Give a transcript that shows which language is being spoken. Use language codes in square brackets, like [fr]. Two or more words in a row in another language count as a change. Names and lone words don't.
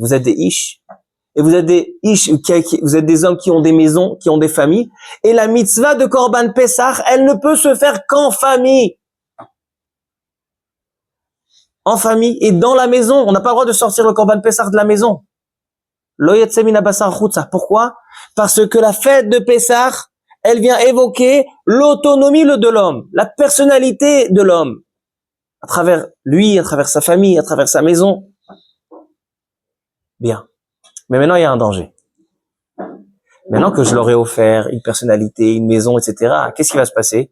[fr] Vous êtes des ish, et vous êtes des ish, vous êtes des hommes qui ont des maisons, qui ont des familles. Et la mitzvah de [he] קרבן פסח, [fr] elle ne peut se faire qu'en famille. En famille et dans la maison. On n'a pas le droit de sortir le [he] קרבן פסח [fr] de la maison. [he] לא יצא מן הבשר חוצה. [fr] Pourquoi? Parce que la fête de Pessah, elle vient évoquer l'autonomie de l'homme, la personnalité de l'homme, à travers lui, à travers sa famille, à travers sa maison. Bien. Mais maintenant, il y a un danger. Maintenant que je leur ai offert une personnalité, une maison, etc., qu'est-ce qui va se passer?